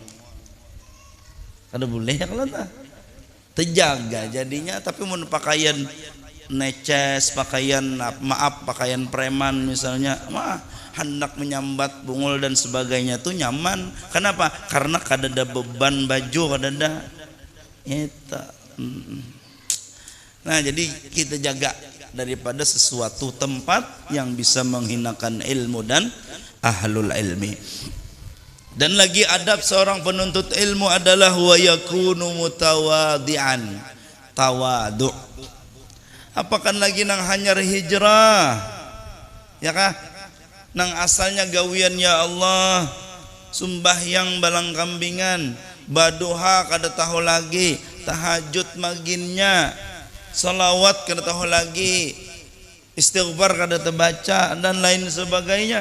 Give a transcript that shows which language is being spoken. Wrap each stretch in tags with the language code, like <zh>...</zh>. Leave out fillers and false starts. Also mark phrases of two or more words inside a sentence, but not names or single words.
<bjn>kada boleh ya kalau tak terjaga jadinya tapi mun pakaian neces pakaian pakaian preman misalnya hendak menyambat bungul dan sebagainya tuh nyaman kenapa karena kadada beban baju kadada itu nah jadi kita jaga daripada sesuatu tempat yang bisa menghinakan ilmu dan</bjn> <ar>ahlul ilmi.</ar> <bjn>Dan lagi adab seorang penuntut ilmu adalah</bjn> <ar>wa yakunu mutawadi'an tawadu.</ar> <bjn>Apakan lagi nang hanyar hijrah ya kah nang asalnya gawian ya Allah sumbahyang balang kambingan baduha kada tahu lagi tahajud maginnya salawat kada tahu lagi istighfar kada terbaca dan lain sebagainya.</bjn>